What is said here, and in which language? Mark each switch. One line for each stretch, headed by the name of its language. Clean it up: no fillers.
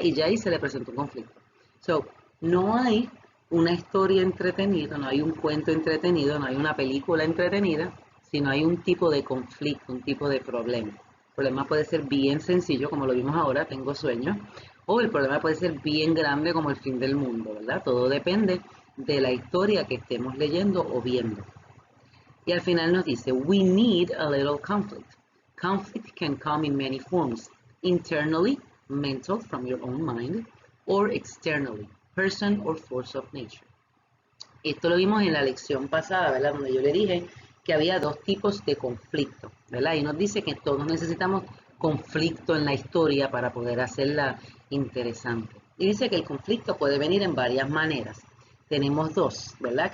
Spanish: Y ya ahí se le presentó un conflicto. So, no hay una historia entretenida, no hay un cuento entretenido, no hay una película entretenida, sino hay un tipo de conflicto, un tipo de problema. El problema puede ser bien sencillo, como lo vimos ahora, tengo sueño, o el problema puede ser bien grande como el fin del mundo, ¿verdad? Todo depende de la historia que estemos leyendo o viendo. Y al final nos dice, we need a little conflict.
English: Conflict can come in many forms. Internally, mental, from your own mind, or externally, person or force of nature.
Spanish: Esto lo vimos en la lección pasada, ¿verdad? Donde yo le dije que había dos tipos de conflicto, ¿verdad? Y nos dice que todos necesitamos conflicto en la historia para poder hacerla interesante. Y dice que el conflicto puede venir en varias maneras. Tenemos dos, ¿verdad?